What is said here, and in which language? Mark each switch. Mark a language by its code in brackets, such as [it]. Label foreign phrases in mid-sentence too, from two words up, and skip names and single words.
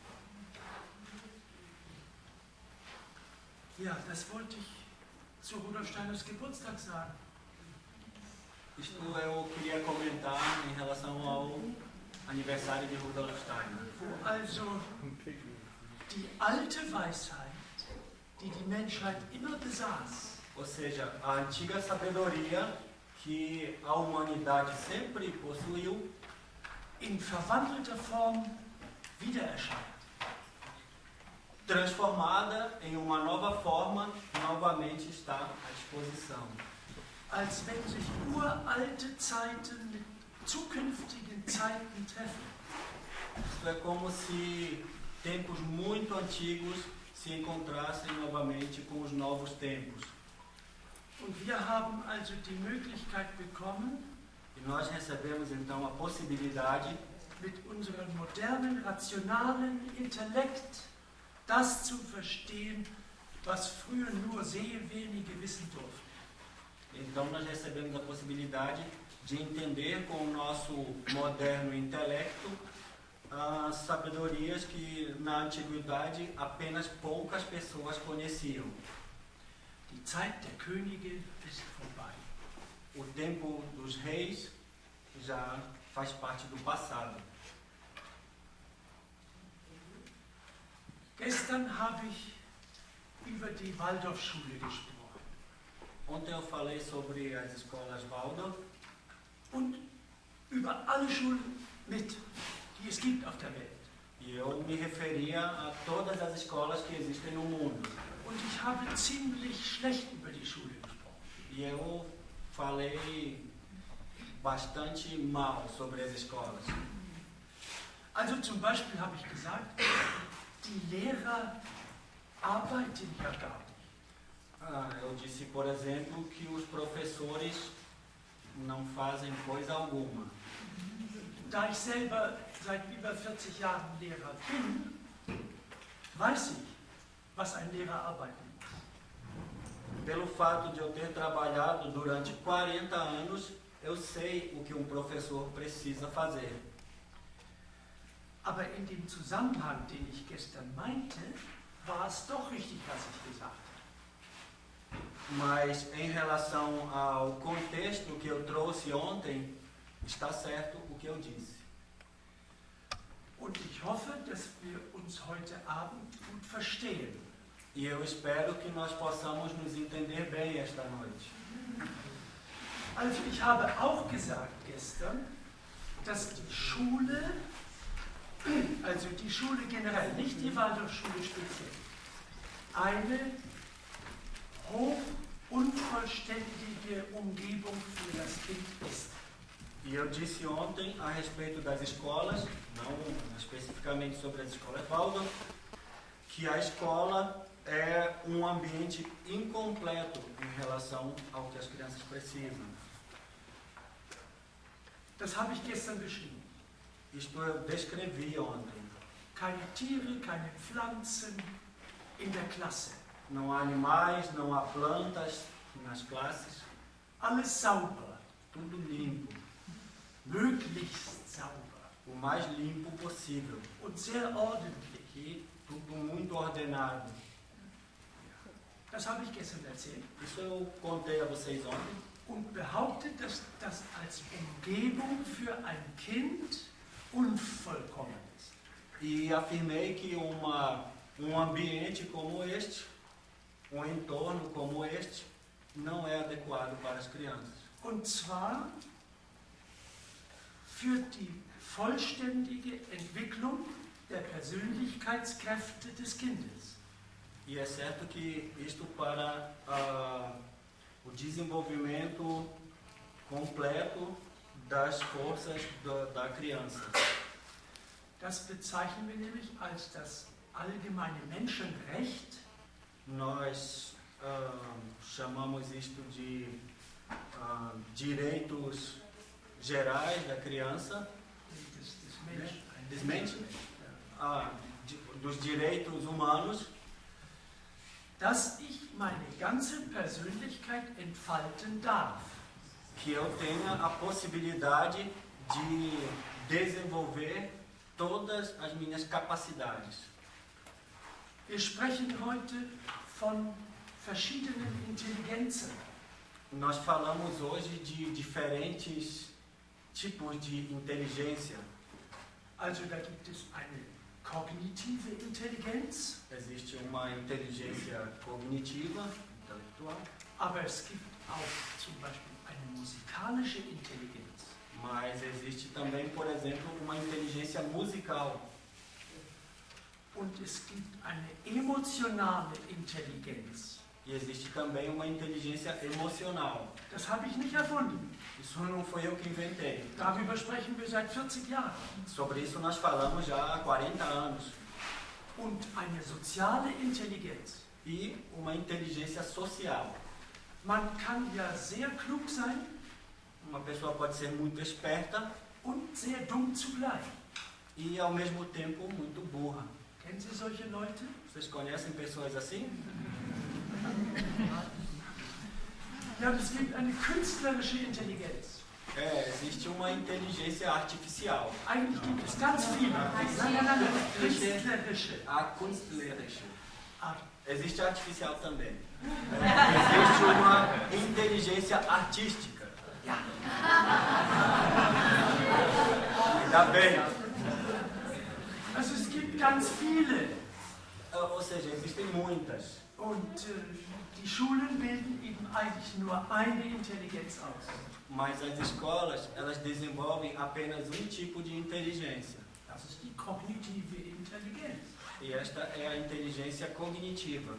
[de] Ja, das wollte ich zu Rudolf Steiners Geburtstag sagen. [pt] Isto eu queria comentar em relação ao aniversário de Rudolf Steiner. [de] Wo also die alte Weisheit, die die Menschheit immer besaß, [pt] Ou seja, a antiga sabedoria que a humanidade sempre possuiu, [de] in verwandelter Form wieder erscheint. [pt] transformada em uma nova forma, novamente está à disposição. [de] Als wenn sich uralte Zeiten mit zukünftigen Zeiten treffen. [pt] Isto é como se tempos muito antigos se encontrassem novamente com os novos tempos. [de] Und wir haben also die Möglichkeit bekommen, [pt] E nós recebemos então a possibilidade, [de] mit unserem modernen, rationalen Intellekt das zu verstehen, was früher nur sehr wenige wissen durften. [pt] então nós recebemos a possibilidade de entender com o nosso moderno intelecto as sabedorias que na antiguidade apenas poucas pessoas conheciam. [de] Die Zeit der Könige ist vorbei. [pt] O tempo dos reis já faz parte do passado. [de] Gestern habe ich über die Waldorfschule gesprochen [pt] Ontem eu falei sobre as escolas Waldorf [de] und über alle Schulen mit, die es gibt auf der Welt. [pt] e eu me referia a todas as escolas que existem no mundo. [de] Und ich habe ziemlich schlecht über die Schule gesprochen. [pt] E eu falei bastante mal sobre as escolas. [de] Also zum Beispiel habe ich gesagt, die Lehrer arbeiten ja gar nicht. [pt] Eu disse, por exemplo, que os professores não fazem coisa alguma. [de] Da ich selber seit über 40 Jahren Lehrer bin, weiß ich, was ein Lehrer arbeiten muss. [pt] Pelo fato de eu ter trabalhado durante 40 anos, eu sei o que um professor precisa fazer. [de] Aber in dem Zusammenhang, den ich gestern meinte, war es doch richtig, was ich gesagt habe. [pt] Mas em relação ao contexto que eu trouxe ontem, está certo o que eu disse. [de] Und ich hoffe, dass wir uns heute Abend gut verstehen. [pt] E eu espero que nós possamos nos entender bem esta noite. [de] Also ich habe auch gesagt gestern, dass die Schule, also die Schule generell, nicht die Waldorfschule speziell, eine hoch unvollständige Umgebung für das Kind ist. [pt] E eu disse ontem a respeito das escolas, não especificamente sobre as escolas Waldorf, que a escola é um ambiente incompleto em relação ao que as crianças precisam. [de] Das habe ich gestern beschrieben. [pt] Isto eu descrevi ontem. [de] Keine Tiere, keine Pflanzen in der Klasse. [pt] Não há animais, não há plantas nas classes, [de] Alles sauber, [pt] tudo limpo, [de] möglichst sauber [pt] o mais limpo possível. [de] und sehr ordentlich. [pt] E tudo muito ordenado. [de] Das habe ich gestern erzählt. [pt] Isso eu contei a vocês ontem. [de] Und behauptet, dass das als Umgebung für ein Kind unvollkommen ist. [pt] E afirmei que ambiente como este, um entorno como este, não é adequado para as crianças. [de] Und zwar für die vollständige Entwicklung der Persönlichkeitskräfte des Kindes. [pt] E é certo que isto para o desenvolvimento completo das forças da criança. [de] Das bezeichnen wir nämlich als das allgemeine Menschenrecht, [pt] Nós chamamos isto de direitos gerais da criança, [de] des Menschen, [pt] dos direitos humanos, [de] dass ich meine ganze Persönlichkeit entfalten darf. [pt] que eu tenha a possibilidade de desenvolver todas as minhas capacidades. [de] Wir sprechen heute von verschiedenen Intelligenzen. [pt] Nós falamos hoje de diferentes tipos de inteligência. [de] Also da gibt es eine kognitive Intelligenz, [pt] Existe uma inteligência cognitiva, intelectual, [de] aber es gibt auch zum Beispiel eine musikalische Intelligenz. [pt] mas existe também, por exemplo, uma inteligência musical. [de] Und es gibt eine emotionale Intelligenz. [pt] E existe também uma inteligência emocional. [de] Das habe ich nicht erfunden. [pt] Isso não foi eu que inventei. [de] Darüber sprechen wir seit 40 Jahren. [pt] Sobre isso nós falamos já há 40 anos. [de] Und eine soziale Intelligenz. [pt] E uma inteligência social. [de] Man kann ja sehr klug sein [pt] Uma pessoa pode ser muito esperta [de] und sehr dumm zugleich. [pt] e ao mesmo tempo muito burra. [de] Kennen Sie solche Leute? [pt] Vocês conhecem pessoas assim? [de] Ja, es gibt eine künstlerische Intelligenz. [pt] Existe uma inteligência artificial. [de] Eigentlich gibt es ganz viele. Nein. Künstlerische. [pt] A künstlerische. Ah, Existe a artificial também. Existe uma inteligência artística. [de] ja. [pt] Ainda bem. [de] Also es gibt ganz viele. [pt] Ou seja, existem muitas. [de] Und die Schulen bilden eben eigentlich nur eine Intelligenz aus. [pt] Mas as escolas, elas desenvolvem apenas um tipo de inteligência. [de] Das ist die kognitive Intelligenz. [pt] E esta é a inteligência cognitiva.